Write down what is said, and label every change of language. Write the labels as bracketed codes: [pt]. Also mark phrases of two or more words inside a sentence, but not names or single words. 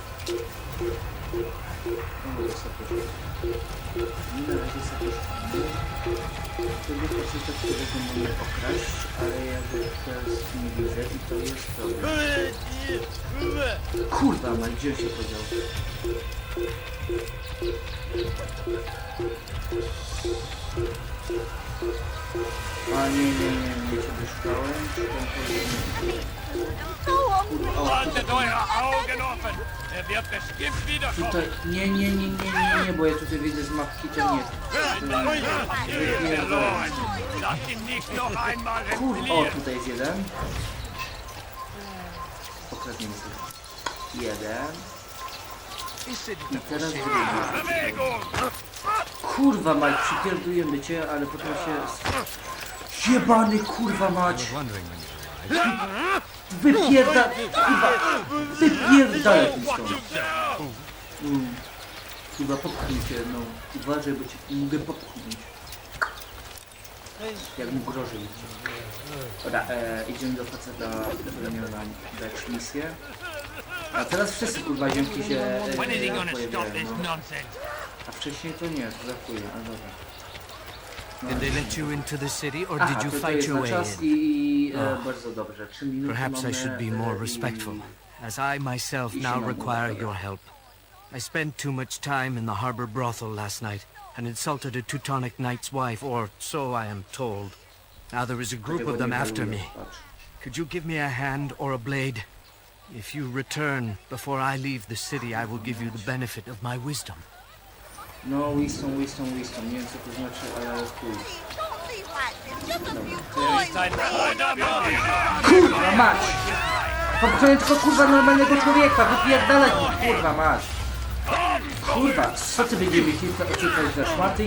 [pl] No, to sobie na razie sobie tego faceta, którego mogę okraść, ale ja go teraz nie widzę i to jest problem. Kurwa, ma gdzie się podział? A nie ciebie szukałem. [de] Haltet eure Augen offen! Er wird bestimmt wiederkommen! [pl] Tutaj, nie, bo ja tutaj widzę z mapki, to nie. [de] Lasst ihn nicht noch einmal [pl] Kurwa, o, [de] entfliehen! [pl] tutaj jest jeden. Pokradniemy sobie. Jeden. I teraz drugi. [de] Bewegung! [pl] Kurwa mać, przypierdujemy cię, ale potem się... Jebany kurwa mać! Wypierdalaj mi stąd! Chyba popchnij cię, no. Uważaj, bo cię mogę popchnąć. Jak mu grożę idzie. Dobra, idziemy do faceta, który miał nam dać misję. A teraz wszyscy kurwa ziomki się [en] When is he gonna stop [pl] pojawiają, [en] this [pl] no. [en] nonsense? [pl] A wcześniej to nie, to za chwilę, ale dobra. [en] Did they let you into the city, or [pl] Aha, [en] did you [pl] to [en] fight [pl] jest [en] your [pl] na [en] way [pl] czas [en] in? [pl] i bardzo dobrze. 3 minuty [en] Perhaps [pl] mamy, [en] I should be more respectful, as I myself now require your help. I spent too much time in the harbor brothel last night, and insulted a Teutonic knight's wife, or so I am told. Now there is a group of them after me. Could you give me a hand or a blade? If you return before I leave the city, I will give you the benefit of my wisdom. [pl] No, wisdom. Nie wiem co to znaczy, ale chuj. Kurwa mać! Popchnąłem tylko kurwa normalnego człowieka, wypierdalać mi, kurwa mać! Kurwa, co ty będziemy kilka za szmaty?